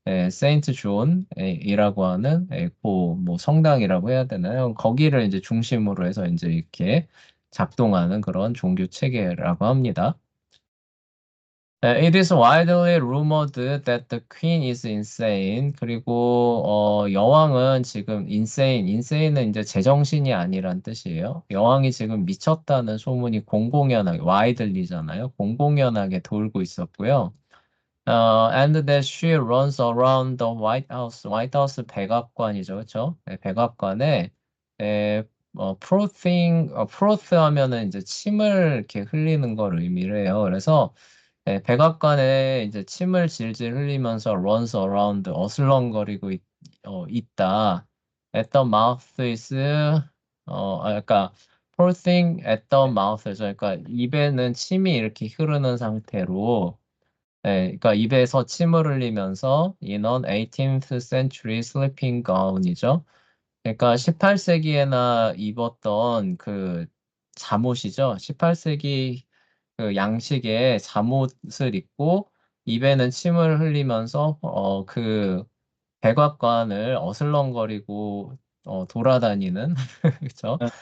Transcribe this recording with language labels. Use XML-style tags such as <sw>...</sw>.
<ko>세인트 존이라고 하는 그뭐 성당이라고 해야 되나요? 거기를 이제 중심으로 해서 이제 이렇게 작동하는 그런 종교 체계라고 합니다.</ko> <en>It is widely rumored that the queen is insane.</en> <ko>그리고 여왕은 지금 insane은 이제 제정신이 아니란 뜻이에요. 여왕이 지금 미쳤다는 소문이 공공연하게 widely잖아요. 공공연하게 돌고 있었고요.</ko> <en>And that she runs around the White House.</en> <ko>White House 백악관이죠, 그렇죠? 네, 백악관에 프로스 하면은 이제 침을 이렇게 흘리는 걸 의미를 해요. 그래서 백악관에 이제 침을 질질 흘리면서</ko> <en>runs around</en> <ko>어슬렁거리고 있다.</ko> <en>At the mouth is</en> <ko>그러니까</ko> <en>frothing at the mouth죠.</en> <ko>그러니까 입에는 침이 이렇게 흐르는 상태로 그러니까 입에서 침을 흘리면서</ko> <en>in an 18th century sleeping gown</en> <ko>이죠. 그러니까 18세기에나 입었던 그 잠옷이죠. 18세기 그 양식의 잠옷을 입고 입에는 침을 흘리면서 그 백악관을 어슬렁거리고 돌아다니는 그쵸?</ko>